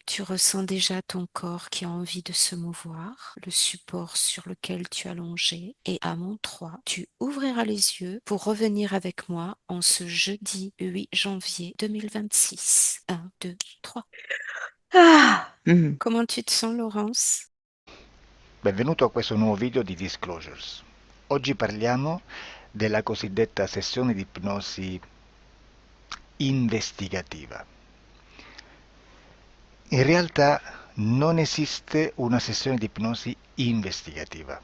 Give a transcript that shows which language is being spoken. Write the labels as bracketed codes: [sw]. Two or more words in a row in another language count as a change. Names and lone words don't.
[fr] Tu ressens déjà ton corps qui a envie de se mouvoir, le support sur lequel tu as longé. Et à mon 3, tu ouvriras les yeux pour revenir avec moi en ce jeudi 8 janvier 2026. 1, 2, 3. Ah! Mhm. Comment tu te sens, Laurence? [it] Benvenuto a questo nuovo video di Disclosures. Oggi parliamo della cosiddetta sessione di ipnosi investigativa. In realtà non esiste una sessione di ipnosi investigativa.